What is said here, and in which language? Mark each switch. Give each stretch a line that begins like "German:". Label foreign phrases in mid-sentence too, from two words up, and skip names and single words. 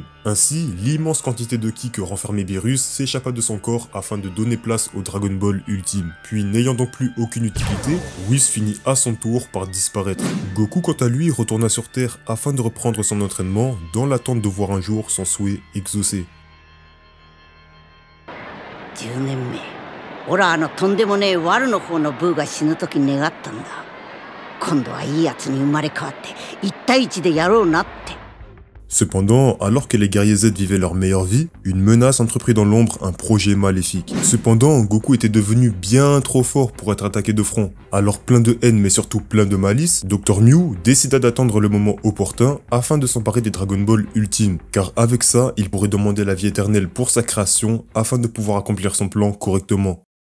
French: Ainsi, l'immense quantité de ki que renfermait Beerus s'échappa de son corps afin de donner place au Dragon Ball Ultime. Puis, n'ayant donc plus aucune utilité, Whis finit à son tour par disparaître. Goku, quant à lui, retourna sur Terre afin de reprendre son entraînement dans l'attente de voir un jour son souhait exaucé.
Japanese: 10 年目、オラとんでもねえワルの方のブーが死ぬ時に願ったんだ。今度はいいやつに生まれ変わって1対1でやろうなって。
French: Cependant, alors que les guerriers Z vivaient leur meilleure vie, une menace entreprit dans l'ombre un projet maléfique. Cependant, Goku était devenu bien trop fort pour être attaqué de front. Alors plein de haine mais surtout plein de malice, Dr Mew décida d'attendre le moment opportun afin de s'emparer des Dragon Ball Ultime, car avec ça, il pourrait demander la vie éternelle pour sa création afin de pouvoir accomplir son plan correctement.